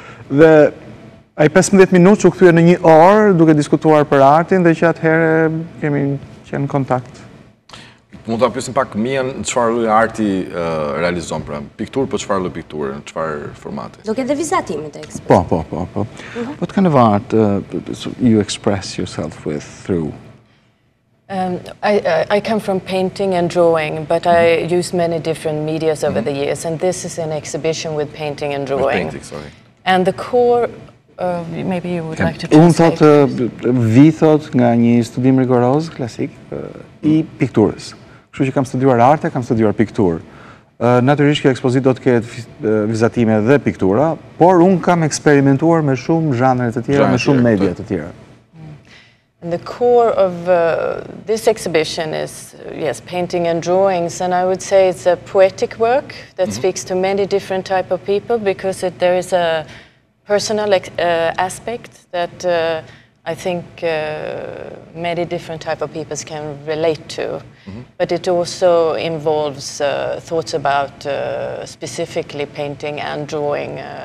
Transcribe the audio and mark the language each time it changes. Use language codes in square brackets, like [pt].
[sq] Dhe ai 15 minutë u kthye në një orë duke diskutuar për artin dhe që atëherë kemi qenë në kontakt. Mund ta pyesim pak Mian, çfarë lloji arti realizon, pra pikturë, po çfarë lloj pikture, në çfarë formati? Do ketë vizatimin të ekspozitës. Po. [en] What kind of art you express yourself with through? I come from painting and drawing, but I use many different medias over the years, and this is an exhibition with painting and drawing. With painting, sorry. And the core, maybe you would like to translate. [sq] Unë thot nga një studim rigoroz, klasik, I pikturës. Kështu që kam studiuar arte, kam studiuar pikturë. Natyrisht kjo ekspozitë do të ketë vizatime dhe piktura, por unë kam eksperimentuar me shumë zhanre të tjera, me shumë media të tjera. [en] And the core of this exhibition is, yes, painting and drawings, and I would say it's a poetic work that speaks to many different type of people because there is a personal aspect that I think many different type of people can relate to, but it also involves thoughts about specifically painting and drawing,